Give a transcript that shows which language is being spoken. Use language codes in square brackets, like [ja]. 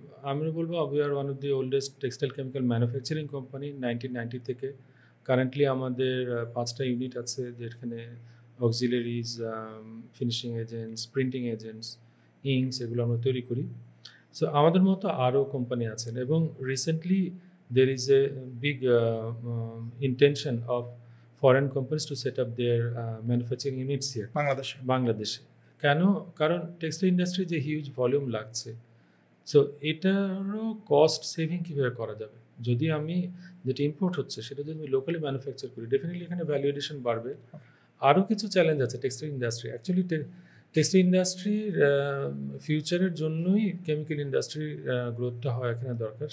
[bn] আমরা বলবো [en] we are one of the oldest textile chemical manufacturing company 1990 থেকে। [bn] Currently আমাদের 5টা ইউনিট আছে, যেখানে auxiliaries, finishing agents, printing agents, ইঙ্কস, এগুলো আমরা তৈরি করি। সো আমাদের মতো আরও কোম্পানি আছেন, এবং recently [en] there is a big intention of foreign companies to set up their manufacturing units here বাংলাদেশে। [bn] কেন? কারণ টেক্সটাইল ইন্ডাস্ট্রি যে হিউজ ভলিউম লাগছে, সো এটারও কস্ট সেভিং কীভাবে করা যাবে। যদি আমি যেটা ইম্পোর্ট হচ্ছে সেটা যদি আমি লোকালি ম্যানুফ্যাকচার করি, ডেফিনেটলি এখানে ভ্যালু এডিশন বাড়বে। আরও কিছু চ্যালেঞ্জ আছে টেক্সটাইল ইন্ডাস্ট্রি। অ্যাকচুয়ালি টেক্সটাইল ইন্ডাস্ট্রির ফিউচারের জন্যই কেমিক্যাল ইন্ডাস্ট্রির গ্রোথটা হয় এখানে দরকার।